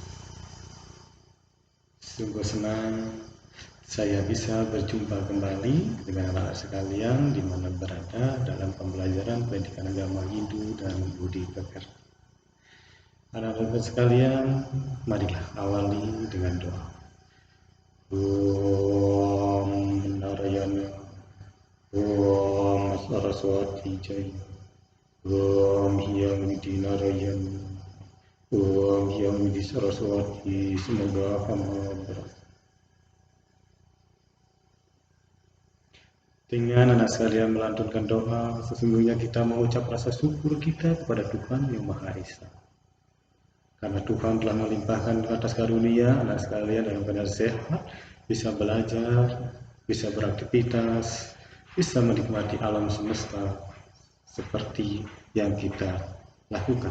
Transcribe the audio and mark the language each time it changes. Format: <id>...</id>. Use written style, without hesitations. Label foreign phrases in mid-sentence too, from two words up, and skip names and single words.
<id>Sungguh senang saya bisa berjumpa kembali dengan anak-anak sekalian di mana berada dalam pembelajaran pendidikan agama Hindu dan Budi Pekerti. Anak-anak sekalian, marilah awali dengan doa. Om Narayana, Om Saraswati Jaya, Om Hyang Widi Narayana, Om Hyang Widi Saraswati, semoga hamba berhasil. Dengan anak sekalian melantunkan doa, sesungguhnya kita mengucap rasa syukur kita kepada Tuhan Yang Maha Esa. Karena Tuhan telah melimpahkan atas karunia anak sekalian dalam keadaan sehat, bisa belajar, bisa beraktivitas, bisa menikmati alam semesta seperti yang kita lakukan.</id>